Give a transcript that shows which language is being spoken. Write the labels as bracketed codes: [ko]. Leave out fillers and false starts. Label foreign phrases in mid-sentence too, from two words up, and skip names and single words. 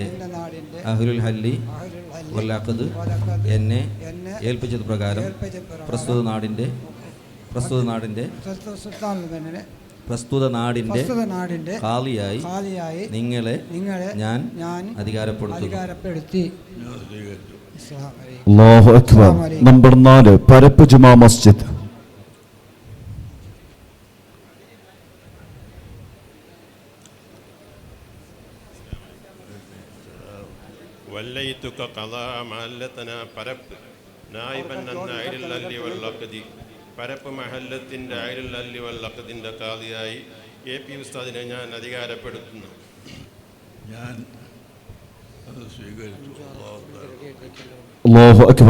[ar] أهل الحل والعقد [ml] എന്നെ ഏൽപ്പിച്ചത് പ്രകാരം പ്രസ്തുത നാടിൻ്റെ ഖാദിയായി നിങ്ങളെ ഞാൻ അധികാരപ്പെടുത്തി. [ar] الله أكبر. [ml] നമ്പർ 4 പരപ്പ് ജുമാ മസ്ജിദ്. [ar] وليتك قضاء محلتنا [ml] പരപ്പ് നായിബൻ [ar] أهل الحل والعقد [ml] പരപ്പ് മഹല്ലത്തിൻ്റെ [ar] أهل الحل والعقد [ml] ഖാദിയായി AP ഉസ്താദിനെ ഞാൻ അധികാരപ്പെടുത്തുന്നു. [ar] الله أكبر.